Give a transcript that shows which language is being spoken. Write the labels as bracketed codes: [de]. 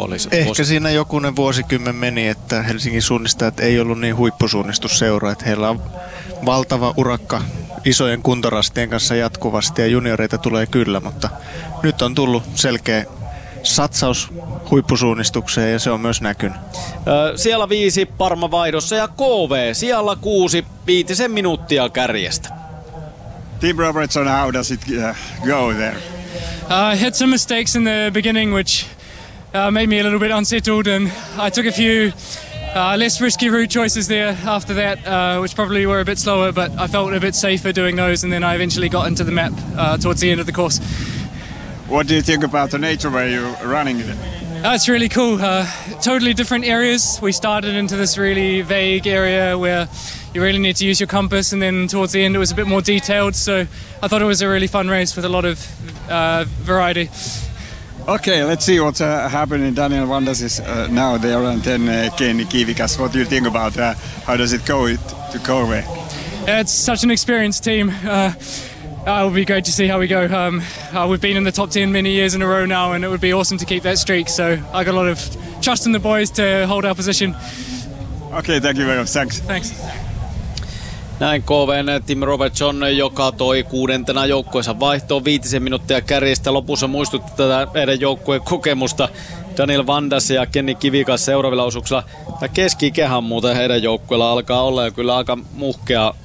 [fi] Ehkä siinä jokunen vuosikymmen meni, että Helsingin suunnistajat ei ollut niin huippusuunnistusseura, että heillä on valtava urakka isojen kuntorastien kanssa jatkuvasti ja junioreita tulee kyllä, mutta nyt on tullut selkeä satsaus huippusuunnistukseen ja se on myös näkynyt. Siellä 5 Parma vaihdossa ja KV siellä 6 viitisen minuuttia kärjestä. [en] Tim Robertson, how does it go there? I had some mistakes in the beginning which made me a little bit unsettled, and I took a few less risky route choices there after that, which probably were a bit slower, but I felt a bit safer doing those, and then I eventually got into the map towards the end of the course. What do you think about the nature where you're running in? That's really cool. Totally different areas. We started into this really vague area where you really need to use your compass, and then towards the end it was a bit more detailed, so I thought it was a really fun race with a lot of variety. Okay, let's see what's happening. Daniel Wanders is now there, and then Kenny Kivikas. What do you think about that? How does it go to Kove? It's such an experienced team. It will be great to see how we go. We've been in the top 10 many years in a row now, and it would be awesome to keep that streak. So I got a lot of trust in the boys to hold our position. Okay, thank you very much. Thanks. Thanks. [fi] Näin KV:n Tim Robertson, joka toi 6. joukkueensa vaihtoon 5 minuuttia kärjestä. Lopussa muistutti tätä meidän joukkueen kokemusta Daniel Wanders ja Kenny Kivikas seuraavilla osuuksilla. Tämä keskikehän muuten heidän joukkueella alkaa olla ja kyllä aika muhkea.